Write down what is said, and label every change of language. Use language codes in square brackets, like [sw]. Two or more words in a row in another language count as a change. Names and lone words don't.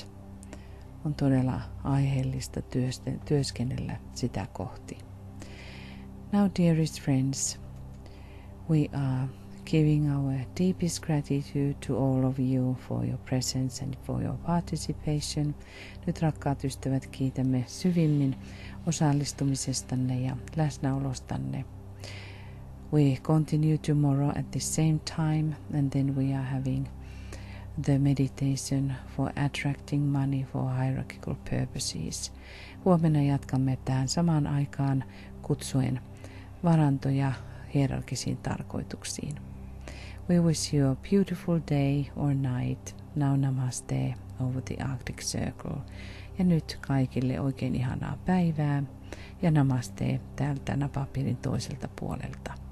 [fi] On todella aiheellista työskennellä sitä kohti. [en] Now, dearest friends, we are giving our deepest gratitude to all of you for your presence and for your participation. [fi] Nyt, rakkaat ystävät, kiitämme syvimmin osallistumisestanne ja läsnäolostanne. [en] We continue tomorrow at the same time, and then we are having the meditation for attracting money for hierarchical purposes. [fi] Huomenna jatkamme tähän samaan aikaan kutsuen varantoja hierarkisiin tarkoituksiin. [en] We wish you a beautiful day or night. Now namaste over the Arctic Circle. [fi] Ja nyt kaikille oikein ihanaa päivää ja namaste täältä napapiirin toiselta puolelta.